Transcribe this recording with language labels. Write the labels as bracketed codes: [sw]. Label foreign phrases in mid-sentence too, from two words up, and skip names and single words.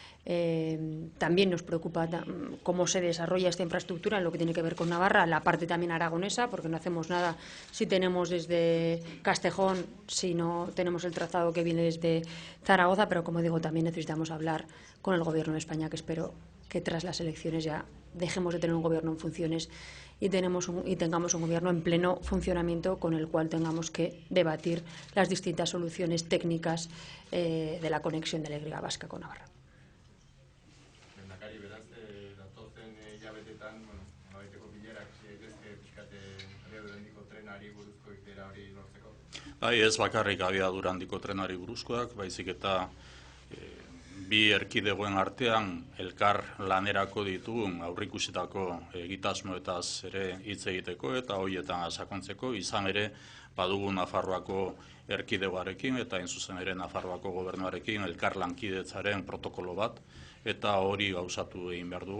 [es] También nos preocupa cómo se desarrolla esta infraestructura en lo que tiene que ver con Navarra, la parte también aragonesa, porque no hacemos nada si tenemos desde Castejón, si no tenemos el trazado que viene desde Zaragoza, pero como digo, también necesitamos hablar con el Gobierno de España, que espero que tras las elecciones ya dejemos de tener un Gobierno en funciones y tengamos un Gobierno en pleno funcionamiento con el cual tengamos que debatir las distintas soluciones técnicas de la conexión de la Y vasca con Navarra. [eu] Lehendakari, beraz, datozen hilabetetan, nolabaiteko bilerak beste pixkate abiadura handiko trenari buruzko irteera hori lortzeko? Bai, ez bakarrik abiadura handiko trenari buruzkoak, baizik eta bi erkidegoen artean elkar lanerako ditugun aurreikusitako egitasmoetaz ere hitz egiteko eta horietan sakontzeko, izan ere badugu Nafarroako erkidegoarekin eta hain zuzen ere Nafarroako gobernuarekin elkar lankidetzaren protokolo bat eta hori gauzatu egin behar dugu.